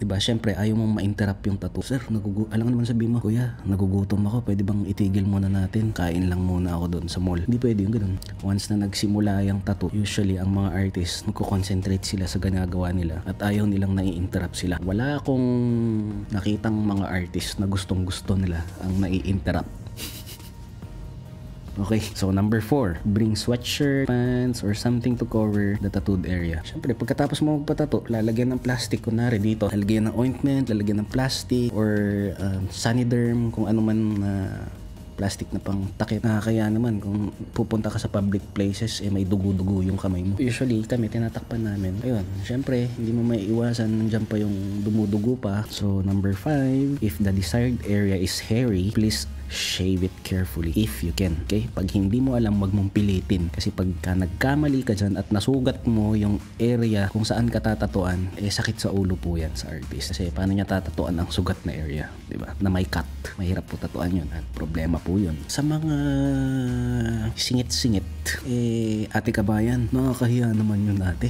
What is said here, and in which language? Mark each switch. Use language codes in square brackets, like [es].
[tl] Diba, syempre, ayaw mong ma-interrupt yung tattoo. Sir, alam naman sabihin mo, kuya, nagugutom ako, pwede bang itigil muna natin? Kain lang muna ako doon sa mall. Hindi pwede yung ganun. Once na nagsimula yung tattoo, usually, ang mga artist, magko-concentrate sila sa ginagawa nila at ayaw nilang nai-interrupt sila. Wala akong nakitang mga artist na gustong-gusto nila ang nai-interrupt. [en] Okay, so number 4, bring sweatshirt, pants, or something to cover the tattooed area. [tl] Siyempre, pagkatapos mo magpatato, lalagyan ng plastic, kunwari dito, lalagyan ng ointment, lalagyan ng plastic, or Saniderm, kung ano man na plastic na pang takip. Kaya naman, kung pupunta ka sa public places, may dugo-dugo yung kamay mo. Usually, kami, tinatakpan namin. Ayun, syempre, hindi mo may iwasan, nandiyan pa yung dumudugo pa. [en] So, number 5, if the desired area is hairy, please shave it carefully if you can. [tl] Okay? Pag hindi mo alam, wag mong pilitin. Kasi pagka nagkamali ka dyan at nasugat mo yung area kung saan ka tatatuan, sakit sa ulo po yan sa artist. Kasi paano niya tatatuan ang sugat na area? Diba? Na may cut. Mahirap po tatuan yun. At problema po yun. Sa mga singit-singit, ate kabayan, nakakahiya naman yun, ate.